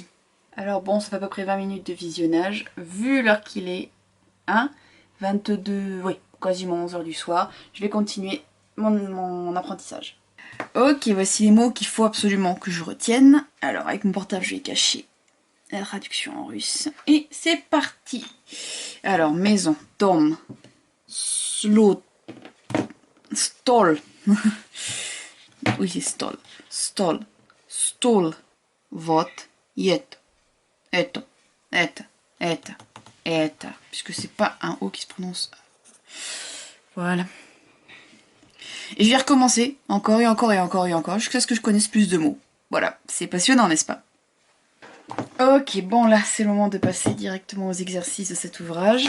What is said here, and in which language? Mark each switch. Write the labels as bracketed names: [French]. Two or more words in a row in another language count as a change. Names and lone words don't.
[French] Alors bon, ça fait à peu près 20 minutes de visionnage. Vu l'heure qu'il est, 22, oui, quasiment 11 h du soir. Je vais continuer mon apprentissage. Ok, voici les mots qu'il faut absolument que je retienne. Alors avec mon portable, je vais cacher la traduction en russe. Et c'est parti! Alors, maison, [Russian] дом, слот, стол. [French] Oui, c'est [Russian] stol. Стол, стол, вот, ет, это, эта, эта, эта. [French] Puisque c'est pas un O qui se prononce. Voilà. Et je vais recommencer encore et encore et encore et encore jusqu'à ce que je connaisse plus de mots. Voilà, c'est passionnant, n'est-ce pas? Ok, bon là c'est le moment de passer directement aux exercices de cet ouvrage.